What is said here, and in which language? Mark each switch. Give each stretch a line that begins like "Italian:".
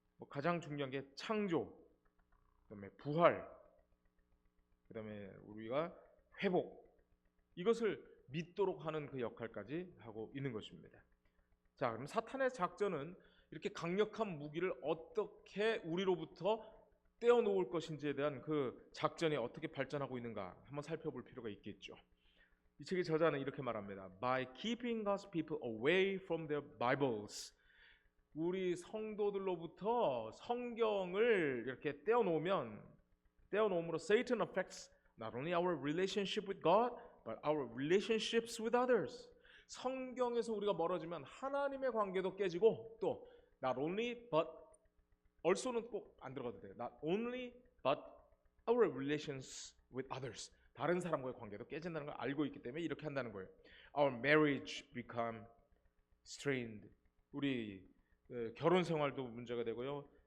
Korean: 가장 중요한 게 창조, 그 다음에 부활, 그 다음에 우리가 회복, 이것을 믿도록 하는 그 역할까지 하고 있는 것입니다. 자, 그럼 사탄의 작전은 이렇게 강력한 무기를 어떻게 우리로부터 떼어놓을 것인지에 대한 그 작전이 어떻게 발전하고 있는가 한번 살펴볼 필요가 있겠죠. 이 책의 저자는 이렇게 말합니다.
English: By keeping God's people away from their Bibles.
Korean: 우리 성도들로부터 성경을 이렇게 떼어놓음으로
English: Satan affects not only our relationship with God, but our relationships with others.
Korean: 성경에서 우리가 멀어지면 하나님의 관계도 깨지고 또
English: not only but also
Korean: 는 꼭 안 들어가도 돼요.
English: Not only but our relations with others.
Korean: 다른 사람과의 관계도 깨진다는 걸 알고 있기 때문에 이렇게 한다는 거예요.
English: Our marriage become strained.
Korean: 우리 결혼 생활도 문제가 되고요.